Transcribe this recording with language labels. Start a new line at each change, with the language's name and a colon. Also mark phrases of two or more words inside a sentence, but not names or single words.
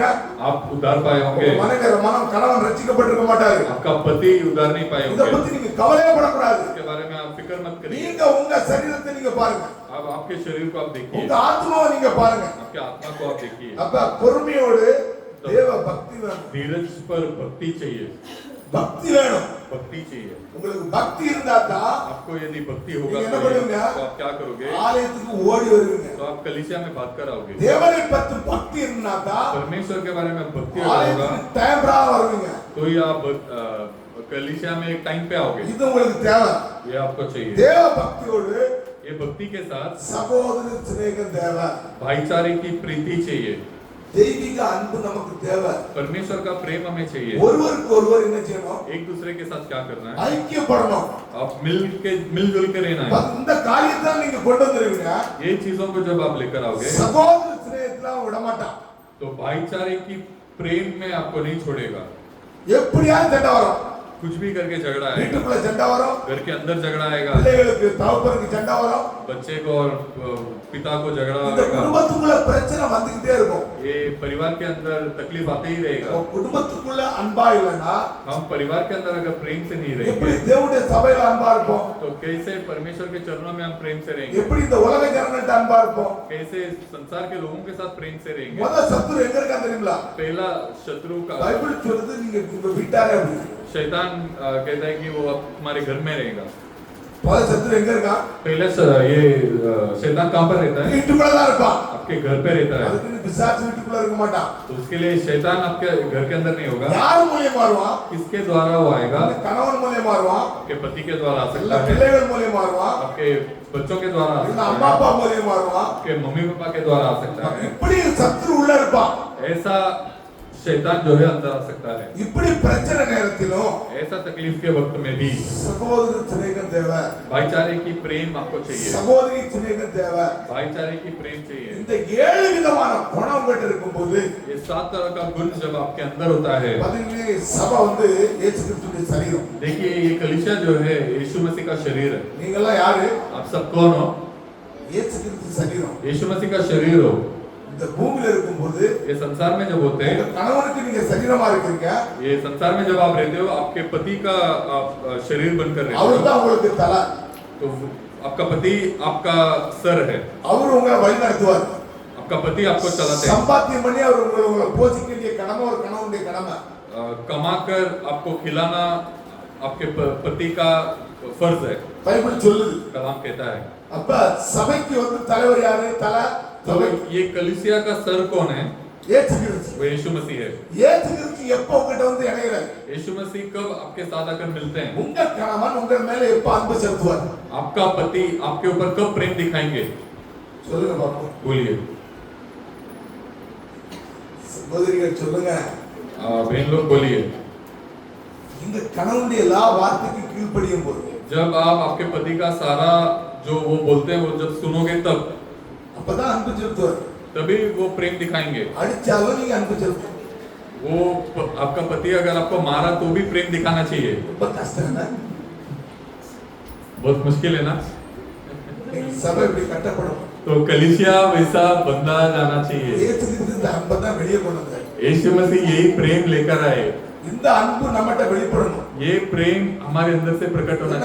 Hindi: आप उद्धार पाए होंगे,
Tamil: மனம் கணவன் ரட்சிக்கப்பட்டிருக்க மாட்டாரு.
Hindi: आपका पति उद्धार नहीं पाए
Tamil: இத
Hindi: होंगे।
Tamil: பத்தி நீங்க கவலையே படக்கூடாது.
Hindi: इसके बारे में आप फिक्र मत करिए।
Tamil: நீங்க உங்க சரீரத்தை நீங்க பாருங்க,
Hindi: आप आपके शरीर को आप देखिए,
Tamil: உங்க ஆத்மாவை நீங்க பாருங்க.
Hindi: आपके आत्मा को आप देखिए।
Tamil: அப்ப பொறுமையோடு தேவ பக்தி வேணும்,
Hindi: धीरज पर भक्ति चाहिए,
Tamil: பக்தி வேணும்.
Hindi: भक्ति चाहिए।
Tamil: உங்களுக்கு பக்தி இருந்தா தான்
Hindi: आपको यदि भक्ति होगा
Tamil: நீங்க என்ன
Hindi: तो
Tamil: பண்ணுவீங்க?
Hindi: आप क्या करोगे?
Tamil: ஆலயத்துக்கு ஓடி வருவீங்க.
Hindi: तो आप कलीसिया में बात कर आओगे।
Tamil: தேவனை பத்தி பக்தி இருந்தா தான்
Hindi: परमेश्वर के बारे में भक्ति होगा
Tamil: ஆலயத்துக்கு டைம்ரா வருவீங்க.
Hindi: तो ही आप कलीसिया में एक टाइम पे आओगे।
Tamil: இது உங்களுக்கு தேவை.
Hindi: ये आपको चाहिए।
Tamil: தேவ பக்தியோடு
Hindi: ये भक्ति के साथ
Tamil: சகோதர சிநேகம் தேவை.
Hindi: भाईचारे की प्रीति चाहिए।
Tamil: தெய்வீக அன்பு நமக்கு தேவை.
Hindi: परमेश्वर का प्रेम हमें चाहिए।
Tamil: ஒருவருக்கு ஒருவர் என்ன செய்யணும்?
Hindi: एक दूसरे के साथ क्या करना है?
Tamil: ஐக்கியப்படணும்.
Hindi: आप मिलजुल के रहना है।
Tamil: இந்த காரியத்தை நீங்க கொண்டு வந்துருவீங்க.
Hindi: ये चीजों को जब आप लेकर आओगे
Tamil: சகோதர சிநேகத்துல விட மாட்டான்.
Hindi: तो भाईचारे की प्रेम में आपको नहीं छोड़ेगा।
Tamil: எப்படியா சண்டை வரும்,
Hindi: कुछ भी करके झगड़ा आएगा,
Tamil: வீட்டுக்குள்ள சண்டை வரும்,
Hindi: घर के अंदर झगड़ा आएगा,
Tamil: பிள்ளைகளுக்கு தகப்பனுக்கு சண்டை வரும்,
Hindi: बच्चे को और पिता को झगड़ा
Tamil: இந்த
Hindi: आएगा।
Tamil: குடும்பத்துக்குள்ள பிரச்சனை வந்துகிட்டே இருக்கும்.
Hindi: ये परिवार के अंदर तकलीफ आते ही रहेगा।
Tamil: குடும்பத்துக்குள்ள அன்பா இல்லைன்னா
Hindi: हम परिवार के अंदर अगर प्रेम से नहीं
Tamil: எப்படி
Hindi: रहेंगे
Tamil: தேவனுடைய சபையில அன்பா இருப்போம்?
Hindi: तो कैसे परमेश्वर के चरणों में हम प्रेम से रहेंगे?
Tamil: எப்படி இந்த உலக ஜனங்கள்ட்ட அன்பா இருப்போம்?
Hindi: कैसे संसार के लोगों के साथ प्रेम से रहेंगे?
Tamil: முத சத்துரு எங்க இருக்கான்னு தெரியுங்களா?
Hindi: पहला शत्रु का
Tamil: பைபிள் சொல்லுது நீங்க உங்க வீட்டாரே அப்படி.
Hindi: शैतान कहता है कि वो अब हमारे घर में रहेगा।
Tamil: முத சத்துரு எங்க இருக்கான்?
Hindi: पहले ये शैतान कहाँ पर रहता है?
Tamil: வீட்டுக்குள்ள தான் இருப்பான்.
Hindi: आपके घर पे रहता है।
Tamil: அதுக்கு நீ பிசாசு வீட்டுக்குள்ள இருக்க மாட்டான்.
Hindi: तो उसके लिए शैतान आपके घर के अंदर नहीं होगा।
Tamil: யார் மூலியமா வருவான்?
Hindi: किसके द्वारा वो आएगा?
Tamil: இந்த கணவன் மூலியமா வருவான்,
Hindi: आपके पति के द्वारा आ
Tamil: இல்ல
Hindi: सकता है,
Tamil: பிள்ளைகள் மூலியமா வருவான்,
Hindi: आपके बच्चों के द्वारा आ
Tamil: இல்ல
Hindi: सकता
Tamil: அம்மா
Hindi: है,
Tamil: அப்பா மூலியமா வருவான்.
Hindi: आपके मम्मी पापा के द्वारा आ सकता है।
Tamil: இப்படி சத்துரு உள்ள இருப்பான்.
Hindi: ऐसा शैतान जो है अंदर आ सकता है।
Tamil: இப்படி பிரச்சனை நேரத்திலும்
Hindi: ऐसा तकलीफ के वक्त में भी
Tamil: சகோதர சிநேகம் தேவை,
Hindi: भाईचारे की प्रेम आपको चाहिए।
Tamil: சகோதரி சிநேகம் தேவை.
Hindi: भाईचारे की प्रेम चाहिए।
Tamil: இந்த 7 விதமான குணம் உங்ககிட்ட இருக்கும்போது
Hindi: ये 7 तरह का गुण जब आपके अंदर होता है,
Tamil: பதினே சபை வந்து இயேசு கிறிஸ்துவின் சரீரம்.
Hindi: देखिए ये कलीसिया जो है यीशु मसीह का शरीर है।
Tamil: நீங்க எல்லாம் யாரு?
Hindi: आप सब कौन हो?
Tamil: இயேசு கிறிஸ்து சரீரம்.
Hindi: यीशु मसीह का शरीर हो।
Tamil: இந்த பூமியில இருக்கும்போது
Hindi: ये संसार में जब होते
Tamil: உங்க
Hindi: हैं,
Tamil: கணவனுக்கு நீங்க சரீரமா இருக்கீங்க,
Hindi: ये संसार में जब आप रहते हो आपके पति का आप शरीर बनकर रहते
Tamil: அவர்
Hindi: हो।
Tamil: தான் உங்களுக்கு தலை.
Hindi: तो आपका पति आपका सर है,
Tamil: அவர் உங்களை வழி நடத்துவார்.
Hindi: आपका पति आपको चलाते हैं।
Tamil: சம்பாத்தியம் பண்ணி அவர் உங்களை போஷிக்க வேண்டிய கடமை ஒரு கணவனுடைய கடமை.
Hindi: कमाकर आपको खिलाना आपके पति का फर्ज है,
Tamil: பைபிள் சொல்லுது.
Hindi: कलाम कहता है।
Tamil: அப்ப சபைக்கு வந்து தலைவர் யாரு? தலை
Hindi: तो
Tamil: சபை
Hindi: ये कलीसिया का सर कौन है?
Tamil: இயேசு கிறிஸ்து.
Hindi: वो यीशु मसीह है।
Tamil: இயேசு கிறிஸ்து எப்போ உங்ககிட்ட வந்து இணைகிறார்?
Hindi: यीशु मसीह कब आपके साथ आकर मिलते हैं?
Tamil: உங்க கணவன் உங்க மேல எப்போ அன்பு செலுத்துவார்?
Hindi: आपका पति आपके ऊपर कब प्रेम दिखाएंगे?
Tamil: சொல்லுங்க பாப்போம்.
Hindi: बोलिए,
Tamil: சகோதரிகள் சொல்லுங்க.
Hindi: बहन लोग बोलिए।
Tamil: இந்த கணவனுடைய எல்லா வார்த்தைக்கு கீழ்ப்படியும் போது
Hindi: जब आप आपके पति का सारा जो वो बोलते हैं वो जब सुनोगे तब
Tamil: அப்பதான் அன்பு செலுத்துவார்.
Hindi: तभी वो प्रेम दिखाएंगे।
Tamil: அடிச்சாலும் நீங்க அன்பு செலுத்தணும்.
Hindi: वो आपका पति अगर आपको मारा तो भी प्रेम दिखाना चाहिए।
Tamil: ரொம்ப கஷ்டம் என்ன?
Hindi: बहुत मुश्किल है ना?
Tamil: இன்னைக்கு சபை இப்படி கட்டப்படும்.
Hindi: तो कलीसिया वैसा बंदा जाना चाहिए।
Tamil: இயேசு கிறிஸ்து இந்த அன்பை தான் வெளியே கொண்டு வந்தார்.
Hindi: यीशु मसीह यही प्रेम लेकर आए।
Tamil: இந்த அன்பு நம்மகிட்ட வெளிப்படணும்.
Hindi: ये प्रेम हमारे अंदर से प्रकट होना